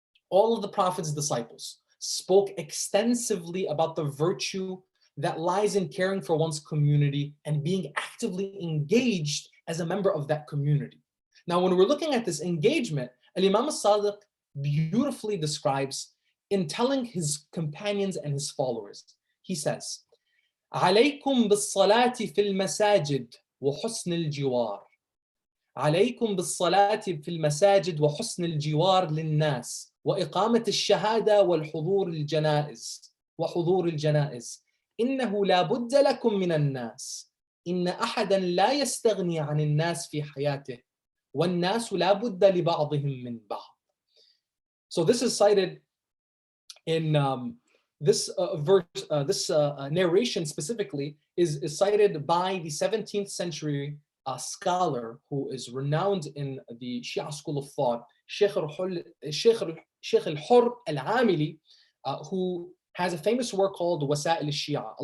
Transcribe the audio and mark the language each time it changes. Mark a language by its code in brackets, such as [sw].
[en] All of the Prophet's disciples spoke extensively about the virtue that lies in caring for one's community and being actively engaged as a member of that community. Now, when we're looking at this engagement, Imam al-Sadiq beautifully describes in telling his companions and his followers. He says, [ar] عليكم بالصلاة في المساجد وحسن الجوار. عليكم بالصلاة في المساجد وحسن الجوار للناس وإقامة الشهادة والحضور الجنائز وحضور الجنائز. إنه لا بد لكم من الناس. إن أحدا لا يستغني عن الناس في حياته والناس لا بد لبعضهم من بعض. [en] So this is cited in this narration specifically is cited by the 17th century scholar who is renowned in the Shia school of thought, Sheikh al-Hurr al-Amili, who has a famous work called Wasa'il al-Shia.